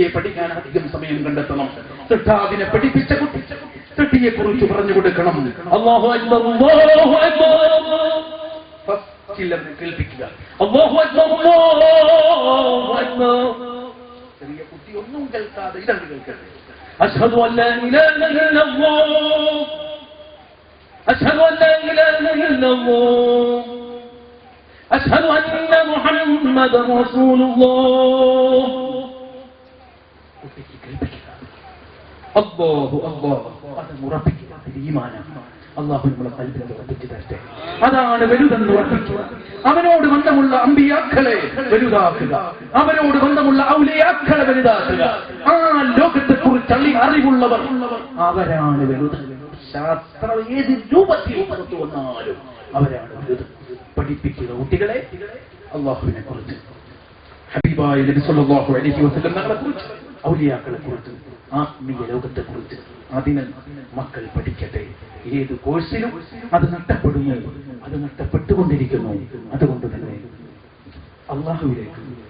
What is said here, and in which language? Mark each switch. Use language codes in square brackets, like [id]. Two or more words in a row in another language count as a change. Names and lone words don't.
[ml] പഠിക്കാൻ അധികം സമയം കണ്ടെത്തണം സൃഷ്ടാവിനെ പഠിപ്പിച്ച കുട്ടി സൃഷ്ടിയെ കുറിച്ച് പറഞ്ഞു കൊടുക്കണം [ar] الله أكبر الله أكبر കേൾപ്പിക്കുക الله أكبر الله أكبر [ml] ചെറിയ കുട്ടി ഒന്നും കേൾക്കാതെ ഇതാണ് കേൾക്കുന്നത് [ar] أشهد أن لا إله إلا الله أشهد أن لا إله إلا الله أشهد أن محمدا رسول الله الله الله هذا مربك الإيمان [ml] അല്ലാഹു നമ്മുടെ ഖൽബിൽ ഉറപ്പിച്ചു തരട്ടെ അതാണ് വലുതെന്ന് ഉറപ്പിക്കുക അവനോട് ബന്ധമുള്ള അമ്പിയാക്കളെ വലുതാക്കുക അവനോട് ബന്ധമുള്ള ഔലിയാക്കളെ വലുതാക്കുക ആ ലോകത്തെ കുറിച്ച് അറിവുള്ളവർ അവരാണ് വലുത് ശാസ്ത്രം ഏത് രൂപത്തിൽ പുറത്തു വന്നാലും അവരാണ് വലുത് പഠിപ്പിക്കുക കുട്ടികളെ അല്ലാഹുവിനെ കുറിച്ച് ഹബീബായ നബി [ar] صلى الله عليه وسلم [ml] തങ്ങളെ കുറിച്ച് ഔലിയാക്കളെ കുറിച്ച് ആത്മീയ ലോകത്തെ കുറിച്ച് അതിന് മക്കൾ പഠിക്കട്ടെ ഏത് കോഴ്സിലും അത് നഷ്ടപ്പെടുന്നു അത് നഷ്ടപ്പെട്ടുകൊണ്ടിരിക്കുന്നു അതുകൊണ്ട് തന്നെ അല്ലാഹുവിലേക്ക്